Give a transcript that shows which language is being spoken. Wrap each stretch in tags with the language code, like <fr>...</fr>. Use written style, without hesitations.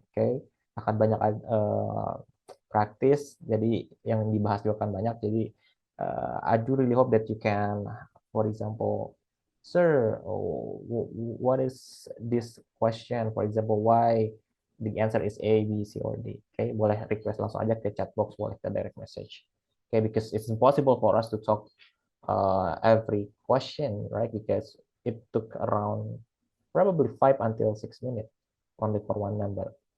<id>Okay, akan banyak praktis, jadi yang dibahas juga akan banyak.</id> <en>Jadi I do really hope that you can, for example, sir, what is this question? For example, why the answer is A, B, C, or D.</en> <id>Okay, boleh request langsung aja ke chat box, boleh ke direct message.</id> <en>Okay, because it's impossible for us to talk every question, right? Because it took around probably 5 until 6 minutes only for one number.</en>